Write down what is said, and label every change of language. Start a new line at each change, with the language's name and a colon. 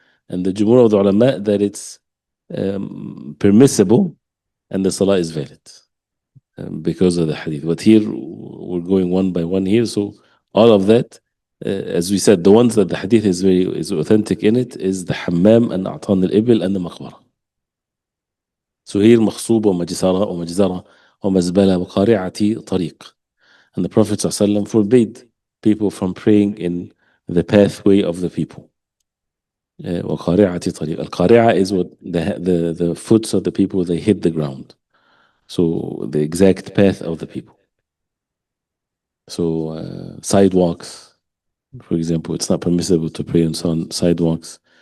English: And the jumhur of the ulama that it's permissible and the salah is valid because of the hadith. But here we're going one by one here. So all of that, as we said, the ones that the hadith is authentic in it is the hammam and a'tan al-ibil and the maqbara.
Arabic: So here مخصوبة ومجزرة ومزبلة وقارعة طريق.
English: And the Prophet ﷺ forbade people from praying in the pathway of the people.
Arabic: وقارعة طريق.
English: Al-qari'ah is what the foots of the people, they hit the ground. So the exact path of the people. So sidewalks, for example, it's not permissible to pray on sidewalks.